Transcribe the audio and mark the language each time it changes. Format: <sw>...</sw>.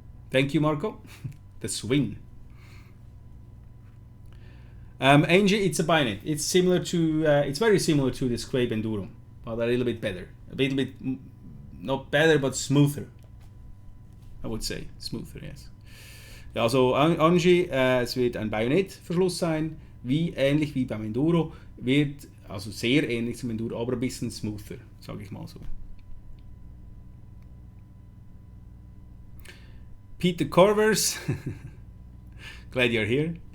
<en>Thank you, Marco. The swing. Angie, it's a bayonet. It's similar to. It's very similar to the SQuape Enduro, but a little bit better. A little bit not better, but smoother. I would say smoother, yes.</en> <de>Ja, also Angie, es wird ein Bajonettverschluss sein, ähnlich wie beim Enduro, wird also sehr ähnlich zum Enduro, aber ein bisschen smoother, sage ich mal so.</de> <en>Peter Corvers, glad you're here.</en>